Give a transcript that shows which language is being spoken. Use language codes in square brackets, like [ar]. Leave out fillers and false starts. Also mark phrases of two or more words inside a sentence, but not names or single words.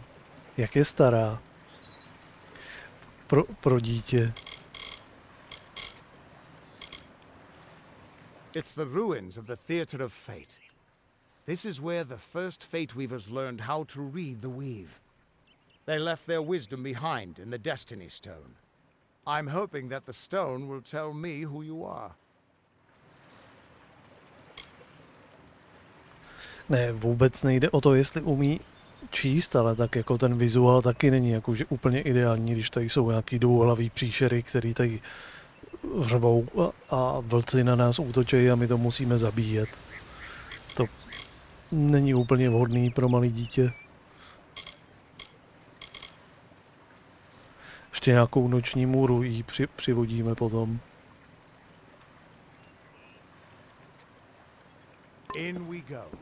[cs] Jak je stará. Pro dítě. [en] It's the ruins of the Theater of Fate. This is where the first Fate Weavers learned how to read the weave. They left their wisdom behind in the Destiny Stone. I'm hoping that the stone will tell me who you are. [cs] Ne, vůbec nejde o to, jestli umí číst, ale tak jako ten vizuál taky není jakože úplně ideální, když tady jsou nějaký dvouhlavý příšery, který tady řvou a vlci na nás útočí a my to musíme zabíjet. To není úplně vhodný pro malé dítě. Ještě nějakou noční můru jí přivodíme potom. [en] In we go.